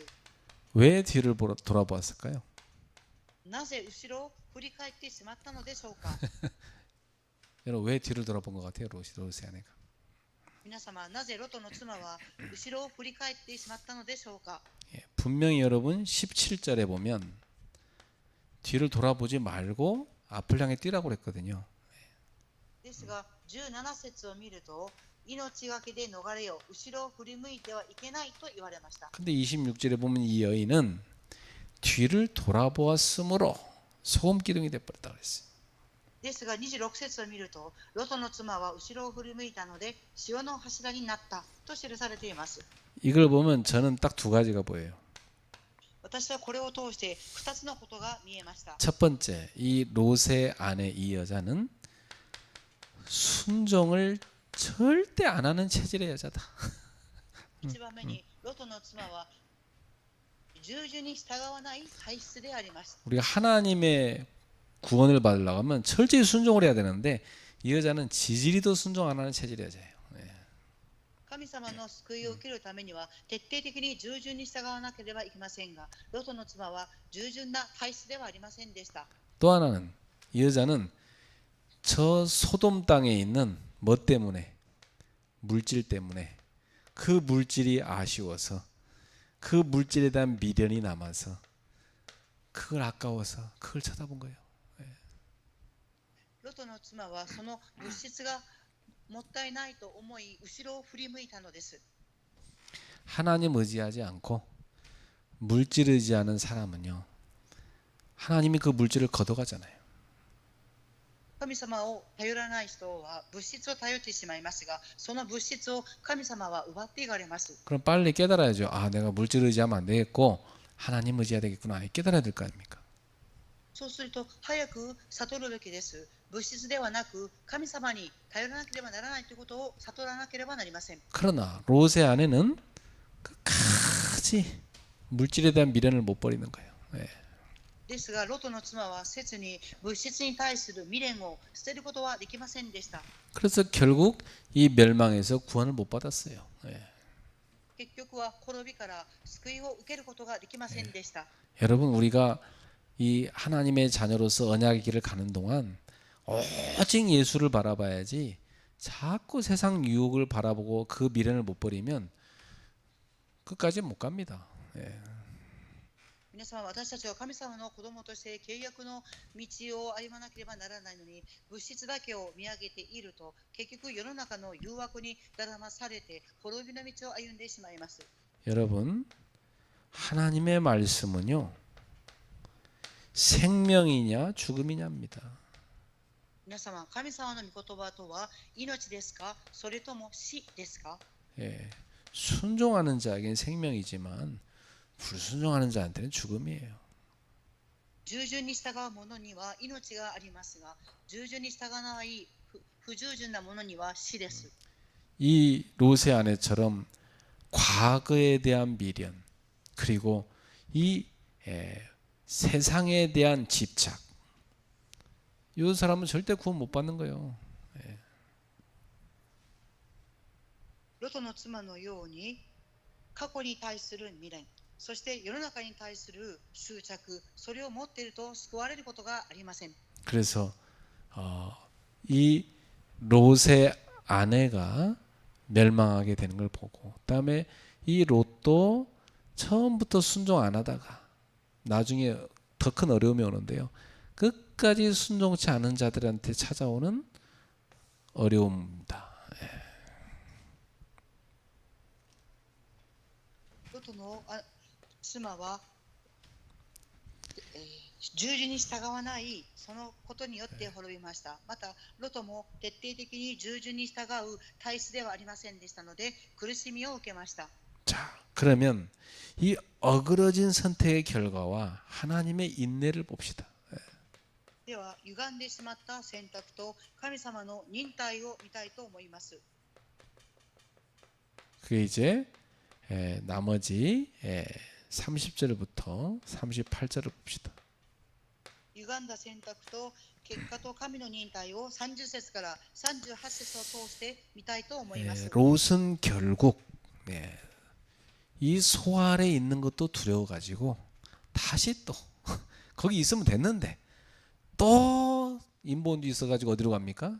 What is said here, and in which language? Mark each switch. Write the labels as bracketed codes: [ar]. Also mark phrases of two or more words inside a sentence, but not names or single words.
[ko] 왜 뒤를 돌아보았을까요? [ja] なぜ後ろを振り返ってしまったのでしょうか。 [ko] 여러분 왜 뒤를 돌아본 것 같아요? 롯의 아내가. [ja] 皆様なぜロトの妻は後ろを振り返ってしまったのでしょうか。 [ko] 분명히 여러분 17절에 보면 뒤를 돌아보지 말고 앞을 향해 뛰라고 그랬거든요. [ja] ですが17節を見ると命がけで逃れよ、後ろを振り向いてはいけないと言われました。 [ko] 근데 26절에 보면 이 여인은 뒤를 돌아보았으므로 소금 기둥이 되어버렸다 그랬어요. [ja] ですが26節を見るとロトの妻は後ろを振り向いたので塩の柱になったと記されています。 [ko] 이걸 보면 저는 딱 두 가지가 보여요. [ja] 私はこれを通して2つのことが見えました。 [ko] 첫 번째, 이 롯의 아내 이 여자는 순종을 절대 안 하는 체질의 여자다. [ja] 1番目にロロトの妻は従順に従わない体質であります。 [ko] 우리가 하나님의 구원을 받으려고 하면 철저히 순종을 해야 되는데 이 여자는 지지리도 순종 안 하는 체질의 여자예요. [ja] 神様の救いを受けるためには徹底的に従順に従わなければいけませんが、ロトの妻は従順な体質ではありませんでした。 [ko] 또 하나는 이 여자는 저 소돔 땅에 있는 뭐 때문에? 물질 때문에. 그 물질이 아쉬워서 그 물질에 대한 미련이 남아서 그걸 아까워서 그걸 쳐다본 거예요. [ja] ロトの妻はその物質がもったいないと思い後ろを振り向いたのです。 [ko] 하나님 의지하지 않고 물질 의지하는 사람은요, 하나님이 그 물질을 걷어가잖아요. [ja] 神様を頼らない人は物質を頼ってしまいますが、その物質を神様は奪っていかれます。 [ko] 그럼 빨리 깨달아야죠. 아, 내가 물질 의지하면 안 되겠고 하나님 의지해야 되겠구나. 깨달아야 될 거 아닙니까? [ja] そうすると早く悟るべきです。物質ではなく神様に頼らなければならないということを悟らなければなりません。 [ko] 그러나 롯의 아내는 끝까지 물질에 대한 미련을 못 버리는 거예요. 예. [ja] ですが、ロトの妻は切に物質に対する未練を捨てることはできませんでした。 [ko] 그래서 결국 이 멸망에서 구원을 못 받았어요. 예. [ja] 結局は滅びから救いを受けることができませんでした。 [ko] 여러분, 우리가 이 하나님의 자녀로서 언약의 길을 가는 동안 오직 예수를 바라봐야지 자꾸 세상 유혹을 바라보고 그 미련을 못 버리면 끝까지 못 갑니다. 예. [ja] 皆様、私たちは神様の子供として契約の道を歩まなければならないのに、物質だけを見上げていると、結局世の中の誘惑にだらまされて滅びの道を歩んでしまいます。 [ko] 여러분, 하나님의 말씀은요, 생명이냐 죽음이냐입니다. [ja] 皆様、神様の御言葉とは命ですか、それとも死ですか？ [ko] 예. 순종하는 자에겐 생명이지만 불순종하는 자한테는 죽음이에요. [ja] 従順に従う者には命がありますが、従順に従わない不従順な者には死です。 [ko] 이 롯의 아내처럼 과거에 대한 미련, 그리고 이 세상에 대한 집착, 이 사람은 절대 구원 못 받는 거예요. [ja] ロトの妻のように過去に対する未練、そして世の中に対する執着、それを持っていると救われることがありません。 [ko] 그래서 이 롯의 아내가 멸망하게 되는 걸 보고, 그다음에 이 롯도 처음부터 순종 안 하다가 나중에 더 큰 어려움이 오는데요, 끝까지 순종치 않은 자들한테 찾아오는 어려움입니다. [ja] ロトの妻は、従順に従わないそのことによって滅びました。またロトも徹底的に従順に従う体質ではありませんでしたので苦しみを受けました。 [ko] 자, 그러면 이 어그러진 선택의 결과와 하나님의 인내를 봅시다. [ja] では歪んでしまった選択と神様の忍耐を見たいと思います。 [ko] 그게 이제 나머지 30절부터 38절을 봅시다. [ja] 歪んだ選択と結果と神の忍耐を30節から38節を通して見たいと思います。 [ko] 롯은 결국 이 소 아래 있는 것도 두려워가지고 다시 또 거기 있으면 됐는데 또 인본주 있어가지고 어디로 갑니까?